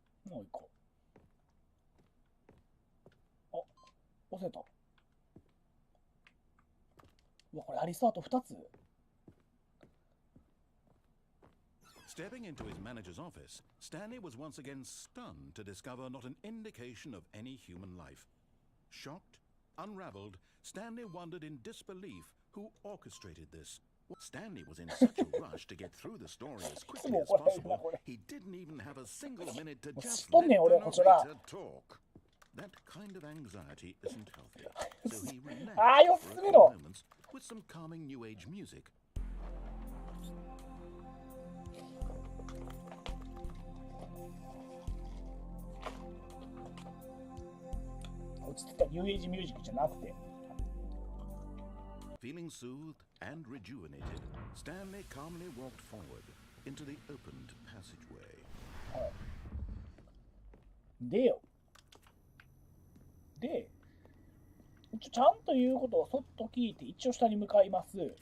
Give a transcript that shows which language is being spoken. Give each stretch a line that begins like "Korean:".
Japanese: もう一個。あ、押せた。うわ、これアリスタート2つ。
English: Stepping into his manager's office, Stanley was once again stunned to discover not an indication of any human life. Shocked, unraveled, Stanley wondered in disbelief who orchestrated this. Stanley was in such a rush to get through the story as quickly as possible, he didn't even have a single minute to just let the narrator talk. That kind of anxiety isn't healthy, so he relaxed for a few moments with some calming new age music.
Japanese: 落ち着いたニューエイジミュージックじゃなくて。
English: Feeling soothed and rejuvenated, Stanley calmly walked forward into the opened passageway.
Japanese: で、ちゃんと言うことをそっと聞いて一応下に向かいます。